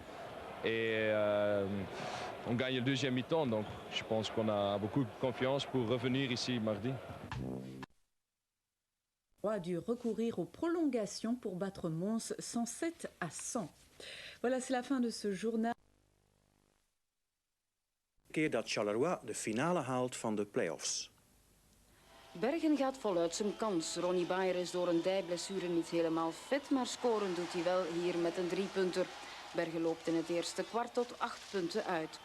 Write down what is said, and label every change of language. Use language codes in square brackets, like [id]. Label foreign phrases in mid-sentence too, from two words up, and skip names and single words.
[fr] Et on gagne le deuxième mi-temps, donc je pense qu'on a beaucoup de confiance pour revenir ici mardi. A dû recourir aux prolongations pour battre Mons 107-100. Voilà, c'est la fin de ce journal. [nl] Keer dat Charleroi de finale haalt van de play-offs. Bergen gaat voluit zijn kans. Ronny Bayer is door een dijblessure niet helemaal fit, maar scoren doet hij wel hier met een 3-punter. Bergen loopt in het eerste kwart tot 8 punten uit.